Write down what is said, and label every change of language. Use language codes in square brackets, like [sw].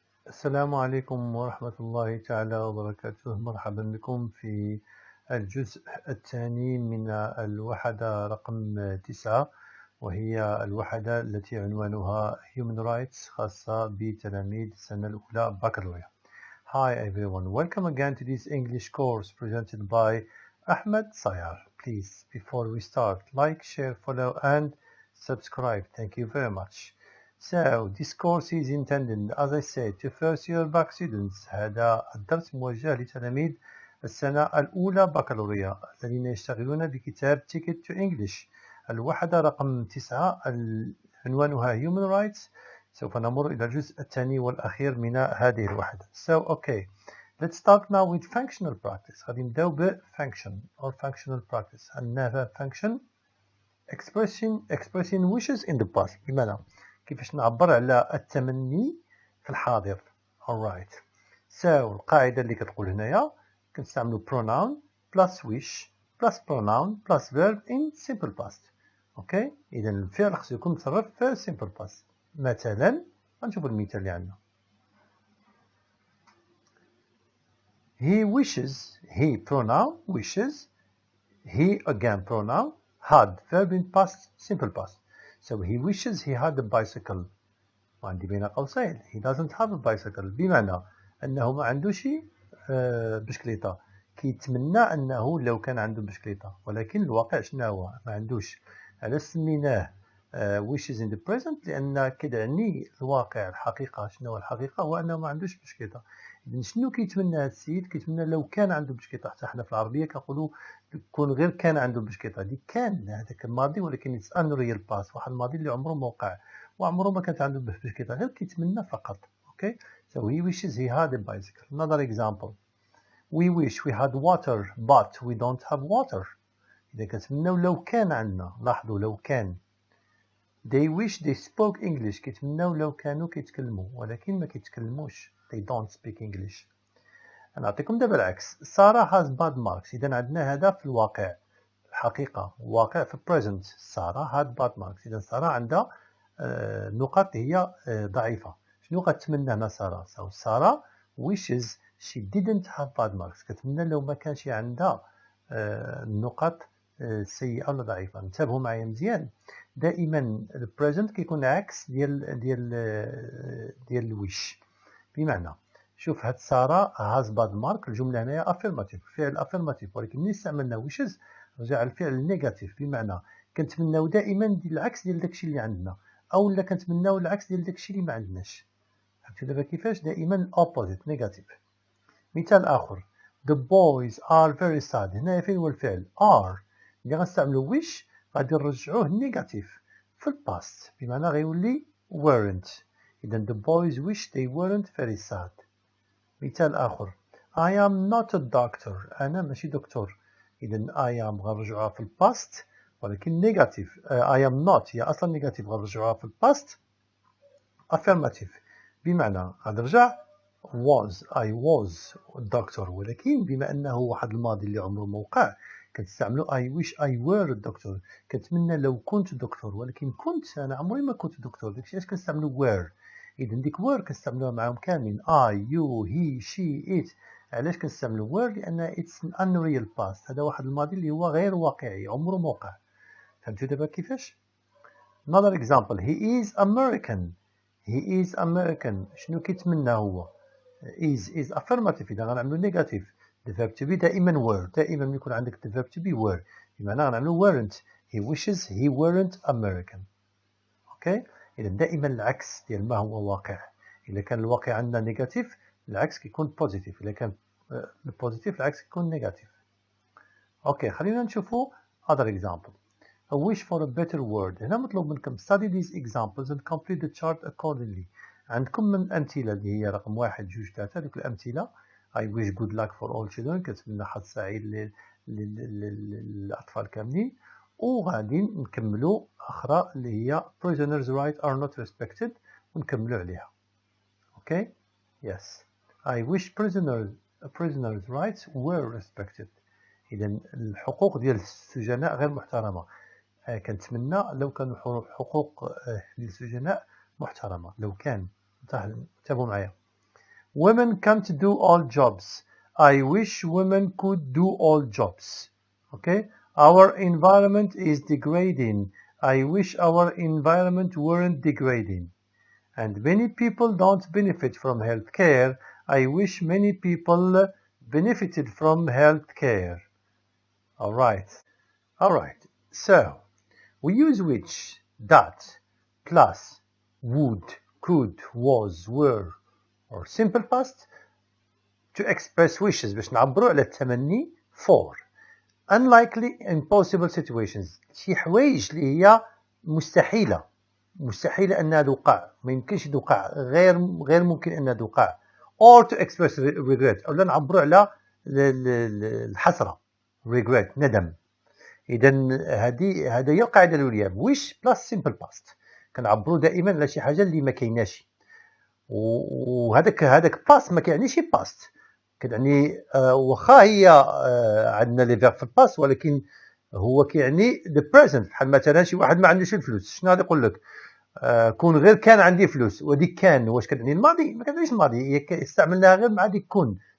[ar] السلام عليكم ورحمة الله تعالى وبركاته. مرحبا بكم في الجزء الثاني من الوحدة رقم 9، وهي الوحدة التي عنوانها Human Rights، خاصة بتلاميذ السنة الأولى باكلوريا. [en] Hi everyone, welcome again to this English course presented by Ahmed Sayar. Please, before we start, like, share, follow and subscribe. Thank you very much. So, this course is intended, as I said, to first year bac students. [ar] هذا الدرس موجه لتلاميذ السنة الأولى بكالوريا الذين يشتغلون بكتاب Ticket to English. الوحدة رقم 9 عنوانها Human Rights. سوف نمر إلى الجزء الثاني والأخير من هذه الوحدة. [en] So, okay. Let's start now with functional practice. [ar] غادي نبداو ب [en] function or functional practice. [ar] عندنا [en] function expressing wishes in the past. [ar] بمعنى كيفاش نعبر على التمني في الحاضر. [en] alright. So [ar] القاعدة اللي كتقول هنايا كنستعملو [en] pronoun plus wish plus pronoun plus verb in simple past. [ar] اوكي، إذا الفعل خصو يكون متصرف في simple past. مثلا غنشوفو المثال اللي عندنا. [en] He wishes, he pronoun wishes, he again pronoun had verb in past simple past. So he wishes he had a bicycle. [ar] وعندي بين قوسين [en] he doesn't have a bicycle، [ar] بمعنى أنه ما عندوش بشكليطة. كيتمنى أنه لو كان عنده بشكليطة، ولكن الواقع شنو هو؟ ما عندوش. علاش سميناه wishes in the present؟ لأن كيعني الواقع، الحقيقة. شنو هو الحقيقة؟ هو أنه ما عندوش بشكليطة. إذن شنو كيتمنى هذا السيد؟ كيتمنى لو كان عنده بشكليطة. حتى حنا في العربية كنقولوا كون غير كان عنده بشكليطة، دي كان هذاك الماضي، ولكن [en] it's unreal past، [ar] واحد الماضي اللي عمره ما وقع وعمره ما كانت عنده بشكليطة، غير كيتمنى فقط. [en] Okay, so he wishes he had a bicycle. Another example, we wish we had water but we don't have water. [ar] إذا كنتمناو لو كان عندنا، لاحظوا لو كان. [en] They wish they spoke English، [ar] كيتمناو لو كانوا كيتكلموا، ولكن ما كيتكلموش. [en] They don't speak English. [ar] نعطيكم دابا العكس. [en] سارة has bad marks. [ar] إذا عندنا هذا في الواقع، الحقيقة، واقع في present. [en] سارة had bad marks. [ar] إذا سارة عندها نقاط هي ضعيفة. شنو غتمنى هنا [en] سارة؟ سارة wishes she didn't have bad marks. [ar] كتمنى لو ما كانش عندها نقاط سيئة ولا ضعيفة. انتبهوا معايا مزيان. دائما البريزنت كيكون عكس ديال الويش. بمعنى شوف هاد سارة has bad mark، الجملة هنايا affirmative، فعل affirmative، ولكن ملي استعملنا wishes رجع الفعل نيجاتيف. بمعنى كنتمناو دائما العكس ديال داكشي اللي عندنا، او لا كنتمناو العكس ديال داكشي اللي ما عندناش. فهمتوا دابا كيفاش؟ دائما opposite نيجاتيف. مثال اخر، [en] the boys are very sad. [ar] هنا فين هو الفعل are؟ اللي غنستعملو wish غادي نرجعوه نيجاتيف في الباست، بمعنى غيولي weren't. [en] اذا the boys wish they weren't very sad. [ar] مثال آخر، [en] I am not a doctor. [ar] أنا ماشي دكتور. إذا I am غنرجعوها في الباست، ولكن نيجاتيف. I am not هي أصلا نيجاتيف، غنرجعوها في الباست affirmative، بمعنى غنرجع was. [en] I was a doctor، [ar] ولكن بما أنه واحد الماضي اللي عمره ما وقع كنستعملو [en] I wish I were a doctor. [ar] كنتمنى لو كنت دكتور، ولكن كنت أنا عمري ما كنت دكتور. داكشي علاش كنستعملو were. إذا ديك were كنستعملوها معاهم كاملين. [en] I, you, he, she, it. [ar] علاش كنستعملو were؟ لأن [en] it's an unreal past. [ar] هذا واحد الماضي اللي هو غير واقعي، عمره ما وقع. فهمتوا دابا كيفاش؟ [en] Another example, he is American. He is American. [ar] شنو كيتمنى هو؟ is affirmative. إذا غنعملو negative. [en] The verb to be دائما were. [ar] دائما ملي يكون عندك the verb to be were، بمعنى غنعملو weren't. [en] He wishes he weren't American. [ar] اوكي، إذا دائما العكس ديال ما هو واقع. إذا كان الواقع عندنا نيجاتيف، العكس كيكون بوزيتيف. إذا كان البوزيتيف العكس كيكون نيجاتيف. اوكي، خلينا نشوفو other example. [en] A wish for a better world. [ar] هنا مطلوب منكم [en] study these examples and complete the chart accordingly. [ar] عندكم من الأمثلة اللي هي رقم 1 2 3. هذوك الأمثلة [en] I wish good luck for all children، [ar] كتمنى حظ سعيد للأطفال كاملين. وغادي نكملوا أخرى اللي هي [en] prisoners' rights are not respected، [ar] ونكملوا عليها. [en] Okay? Yes. I wish prisoners' rights were respected. [ar] إذا الحقوق ديال السجناء غير محترمة. كنتمنى لو كانوا حقوق للسجناء محترمة. لو كان. انتبهوا معايا. [en] women can't do all jobs. I wish women could do all jobs. Okay? Our environment is degrading. I wish our environment weren't degrading. And many people don't benefit from health care. I wish many people benefited from health care. Alright. Alright. So, we use which, that, plus, would, could, was, were, or simple past to express wishes [ar] باش نعبروا على التمني [en] for unlikely impossible situations [ar] شي حوايج اللي هي مستحيلة أنها توقع [en] ما يمكنش توقع غير ممكن أنها توقع or to express regret [ar] أو نعبروا على الحسرة [en] regret ندم. [ar] إذا هذه هي القاعدة الأولى wish plus simple past كنعبروا دائما على شي حاجة اللي ما كايناش وهذاك past ما كيعنيش past كتعني واخا هي عندنا لي فيرب في الباس ولكن هو كيعني [en] the present [ar] بحال مثلا شي واحد ما عندوش الفلوس شنو غادي يقول لك كون غير كان عندي فلوس وديك كان واش كتعني الماضي ما كتعنيش الماضي هي استعملناها غير مع ديك كون